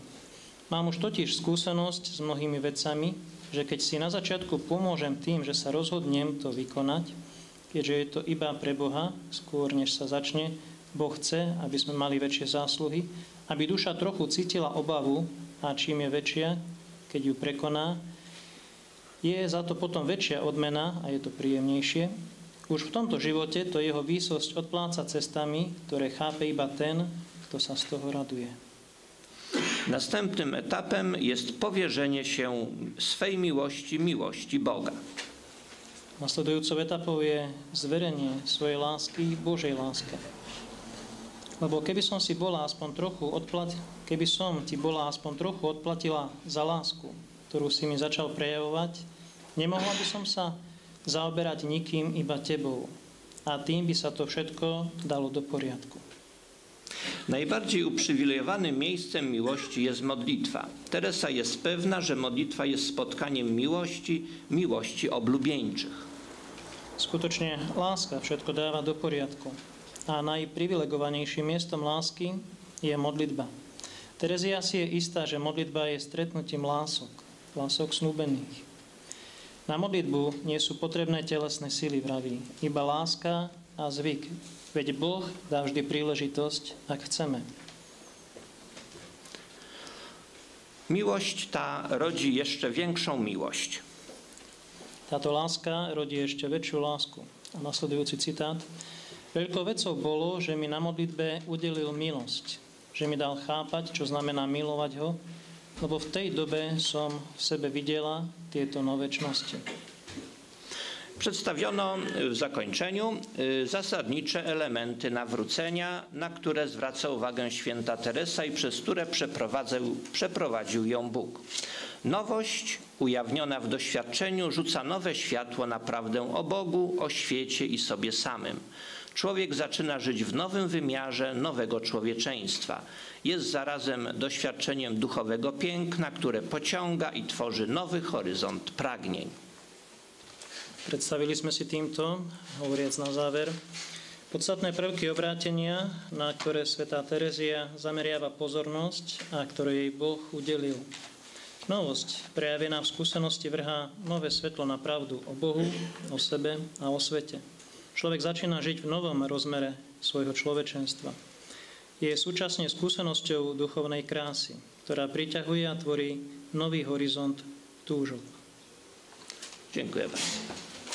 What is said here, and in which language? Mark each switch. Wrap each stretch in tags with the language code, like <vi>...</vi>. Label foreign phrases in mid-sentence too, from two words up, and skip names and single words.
<sk>Mám už totiž skúsenosť s mnohými vecami, že keď si na začiatku pomôžem tým, že sa rozhodnem to vykonať, keďže je to iba pre Boha, skôr než sa začne, Boh chce, aby sme mali väčšie zásluhy, aby duša trochu cítila obavu, a čím je väčšia, keď ju prekoná, je za to potom väčšia odmena a je to príjemnejšie. Už v tomto živote to jeho výsosť odpláca cestami, ktoré chápe iba ten, kto sa z toho raduje.</sk> <pl>Następnym etapem jest powierzenie się swej miłości Boga.</pl> <sk>Nasledujúcou etapou je zverenie svojej lásky Božej láske. Lebo keby som ti bola aspoň trochu odplatila za lásku, ktorú si mi začal prejavovať, Nemohla by som sa zaoberať nikým, iba tebou. A tým by sa to všetko dalo do poriadku.</sk> <pl>Najbardziej uprzywilejowanym miejscem miłości jest modlitwa. Teresa jest pewna, że modlitwa jest spotkaniem miłości oblubieńczych.</pl> <sk>Skutočne láska všetko dáva do poriadku. A najprivilegovanejším miestom lásky je modlitba. Terezia si je istá, že modlitba je stretnutím lások snúbených. Na modlitbu nie sú potrebné telesné sily, vraví, iba láska a zvyk. Veď Boh dá vždy príležitosť, ak chceme.</sk> <pl>Miłość ta rodzi jeszcze większą miłość.</pl> <sk>Táto láska rodí ešte väčšiu lásku. A nasledujúci citát. Veľkou vecou bolo, že mi na modlitbe udelil milosť. Že mi dal chápať, čo znamená milovať ho, lebo v tej dobe som v sebe videla tieto novečnosti.</sk> <pl>Przedstawiono w zakończeniu zasadnicze elementy nawrócenia, na które zwraca uwagę święta Teresa i przez które przeprowadził ją Bóg. Nowość ujawniona w doświadczeniu rzuca nowe światło na prawdę o Bogu, o świecie i sobie samym. Człowiek zaczyna żyć w nowym wymiarze nowego człowieczeństwa. Jest zarazem doświadczeniem duchowego piękna, które pociąga i tworzy nowy horyzont pragnień.</pl> <sk>Predstavili sme si týmto, hovoriac na záver, podstatné prvky obrátenia, na ktoré svätá Terezia zameriava pozornosť a ktoré jej Boh udelil. Novosť, prejavená v skúsenosti, vrhá nové svetlo na pravdu o Bohu, o sebe a o svete. Človek začína žiť v novom rozmere svojho človečenstva. Je súčasne skúsenosťou duchovnej krásy, ktorá priťahuje a tvorí nový horizont túžob.</sk> <pl>Dziękuję bardzo.</pl>